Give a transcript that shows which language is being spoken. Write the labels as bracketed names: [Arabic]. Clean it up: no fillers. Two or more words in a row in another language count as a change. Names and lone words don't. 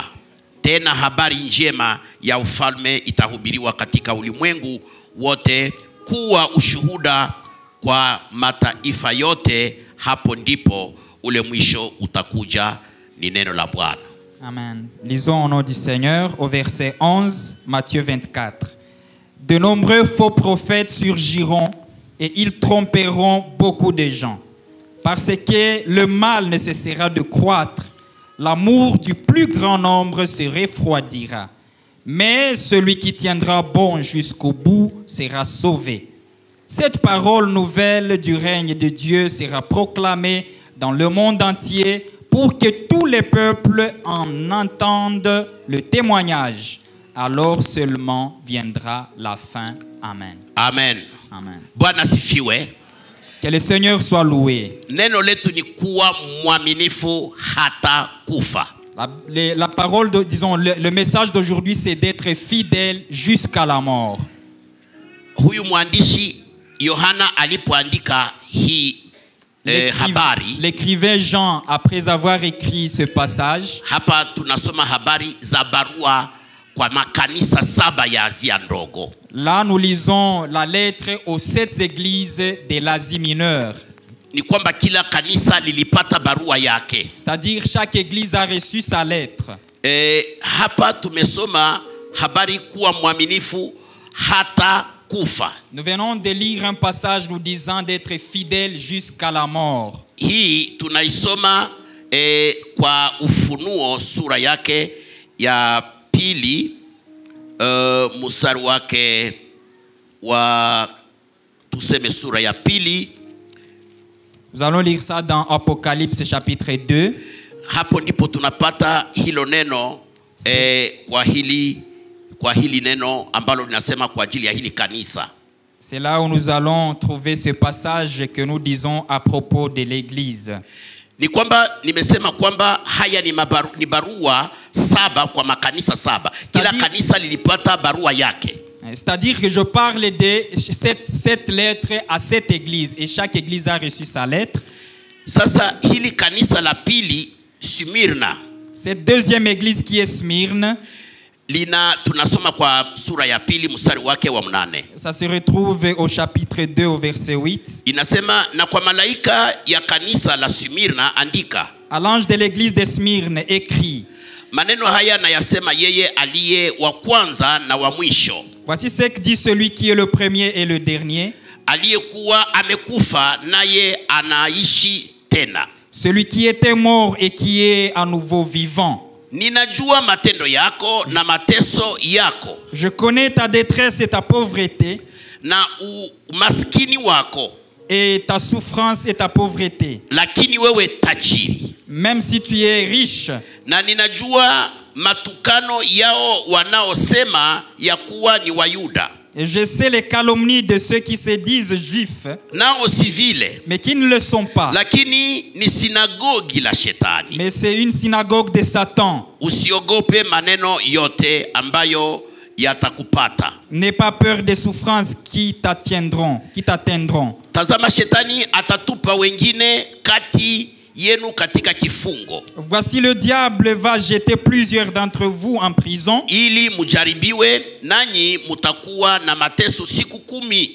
[Swahili] Tena habari njema ya ufalme itahubiriwa katika ulimwengu wote kuwa ushuhuda kwa mataifa yote, hapo ndipo ule mwisho utakuja. Ni neno la Bwana. Amen. [French] Lisons au nom du Seigneur au verset 11, Matthieu 24. De nombreux faux prophètes surgiront et ils tromperont beaucoup de gens. Parce que le mal ne cessera de croître, l'amour du plus grand nombre se refroidira. Mais celui qui tiendra bon jusqu'au bout sera sauvé. Cette parole nouvelle du règne de Dieu sera proclamée dans le monde entier pour que tous les peuples en entendent le témoignage. Alors seulement viendra la fin. Amen. Amen. Amen. [Swahili] Bwana sifiwe. [French] Que le Seigneur soit loué. [Swahili] Neno letu ni kuwa mwaminifu hata kufa. [French] La parole, disons, le message d'aujourd'hui, c'est d'être fidèle jusqu'à la mort. [Swahili] Huyu mwandishi Yohana alipoandika hii habari, [French] l'écrivain Jean, après avoir écrit ce passage, [Swahili] hapa tunasoma habari za barua kwa makanisa 7 ya Asia ndogo. [French] Là, nous lisons la lettre aux 7 églises de l'Asie mineure. [Swahili] Ni kwamba kila kanisa lilipata barua yake. [French] C'est-à-dire chaque église a reçu sa lettre. [Swahili] Hapa tumesoma habari kuwa mwaminifu hata kufa. [French] Nous venons de lire un passage nous disant d'être fidèle jusqu'à la mort. [Swahili] Hii tunaisoma kwa Ufunuo sura yake ya pili, mstari wake wa tuseme sura ya pili. [French] Nous allons lire ça dans Apocalypse chapitre 2. [Swahili] Hapo ndipo tunapata hilo neno kwa hili neno ambalo linasema kwa ajili ya hili kanisa. [French] C'est là où nous allons trouver ce passage que nous disons à propos de l'église. [Swahili] Ni kwamba nimesema kwamba haya ni barua 7 kwa makanisa 7. Kila kanisa lilipata barua yake. [French] C'est-à-dire que je parle de cette lettre à cette église et chaque église a reçu sa lettre. [Swahili] Sasa hili kanisa la pili Smyrna, [French] cette deuxième église qui est Smyrne, [Swahili] tunasoma kwa sura ya pili mstari wake wa 8. [French] Ça se retrouve au chapitre 2 au verset 8. [Swahili] Inasema, na kwa malaika ya kanisa la Smyrna andika. [French] À l'ange de l'église de Smyrne écrit. [Swahili] Maneno haya na yasema yeye aliye wa kwanza na wa mwisho. [French] Voici ce que dit celui qui est le premier et le dernier. [Swahili] Aliyekuwa amekufa naye anaishi tena. [French] Celui qui était mort et qui est à nouveau vivant. [Swahili] Ninajua matendo yako na mateso yako. [French] Je connais ta détresse et ta pauvreté. [Swahili] Na umaskini wako. [French] Et ta souffrance et ta pauvreté. [Swahili] Lakini wewe tajiri. [French] Même si tu es riche. [Swahili] Na ninajua matukano yao wanaosema ya kuwa ni Wayuda. [French] Et je sais les calomnies de ceux qui se disent juifs, [Swahili] nao si vile, [French] mais qui ne le sont pas. [Swahili] Lakini ni sinagogi la shetani. [French] Mais c'est une synagogue de Satan. [Swahili] Usiogope maneno yote ambayo yatakupata. [French] N'aie pas peur des souffrances qui t'atteindront. [Swahili] Tazama shetani atatupa wengine kati yenu katika kifungo. [French] Voici le diable va jeter plusieurs d'entre vous en prison. [Swahili] Ili mujaribiwe nanyi mutakuwa na mateso siku 10.